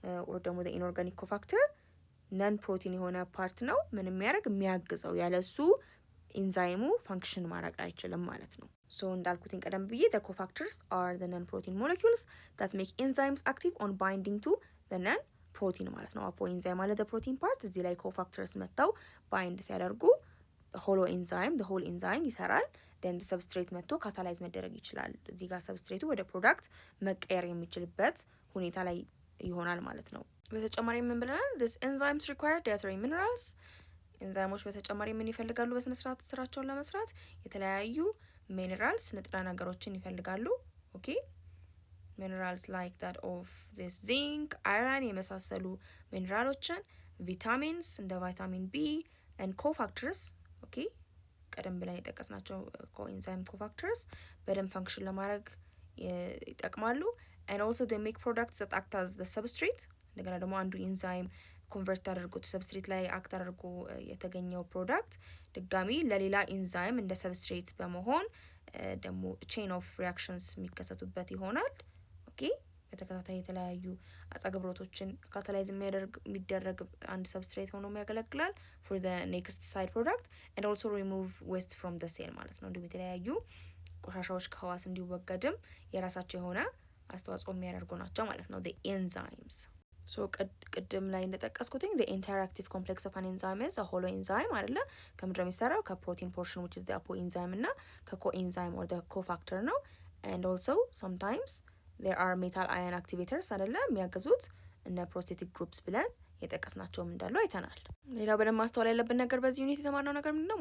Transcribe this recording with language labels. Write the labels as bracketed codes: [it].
[am] or ደግሞ [en] the inorganic cofactor [am] ነን ፕሮቲን የሆነ ፓርት ነው። ምን የሚያግዘው ያለሱ ኢንዛይሙ ፋንክሽን ማድረግ አይችልም ማለት ነው። ሶ እንዳልኩት ቀደም ብዬ [en] the cofactors are the non-protein [am] molecules that make enzymes active on binding to the non-protein ማለት ነው። አፖ ኢንዛይም ማለት [en] the protein part [am] እዚህ ላይ cofactors መተው ባይንድ ሲያደርጉ ሆሎ ኢንዛይም [en] the whole enzyme [am] ይሰራል። [en] then the substrate [am] መጥቶ ካታላይዝ መደረግ ይችላል። እዚህ ጋር ሰብስትሬቱ ወደ ፕሮዳክት መቀየር የሚችልበት ሁኔታ ላይ ይሆናል ማለት ነው። በተጨማሪ ምን ብለናል? [en] this enzymes require dietary minerals [am] ኤንዛይሞች በተጨማሪ ምን ይፈልጋሉ? በስነ ስርዓት ስራቸውን ለመስራት የተለያዩ ሚነራልስ ንጥረ ነገሮችን ይፈልጋሉ። ኦኬ ሚነራልስ [en] like that of this zinc, iron [am] የመሳሰሉ ሚነራሎችን ቪታሚንስ እንደ ቫይታሚን ቢ and cofactors ኦኬ ቀደም ብለን የጠቀስናቸው coenzyme cofactors በደንብ ፈንክሽን ለማድረግ ይጠቅማሉ። [en] and also they make products that act as the substrate [am] እንደገና ደግሞ አንዱ ኢንዛይም ኮንቨርት አድርጎት ሰብስትሬት ላይ አክት አድርጎ የተገኘው ፕሮዳክት ድጋሚ ለሌላ ኢንዛይም እንደ ሰብስትሬት በመሆን ደግሞ ቼን ኦፍ ሪአክሽንስ የሚከሰቱበት ይሆናል። ኦኬ በተከታታይ የተለያዩ አጻገብሮቶችን ካታላይዝ የሚደረግ አንድ ሰብስትሬት ሆኖ ያገለግላል [en] for the next side product and also remove waste from the cell [am] ማለት ነው። እንዲሁም የተለያዩ ቆሻሻዎች ከህዋስ እንዲወገድም የራሳቸው የሆነ አስተዋጽኦ የሚያደርጉ ናቸው ማለት ነው the enzymes። ሶ ቅድም ላይ እንደጠቀስኩት [en] the interactive complex of an enzyme is a holo enzyme [am] አይደለ? ከምንድነው የሚሰራው? ከፕሮቲን [en] portion which is the apoenzyme እና ከcoenzyme or the cofactor ነው። and also sometimes there are metal ion activators [am] አይደለ? የሚያገዙት እነ prosthetic groups ብለን የጠቀስናቸውም እንዳሉ አይተናል። ሌላው በደንብ ማስተዋል ያለብን ነገር በዚህ ዩኒት የተማርነው ነገር ምንድነው?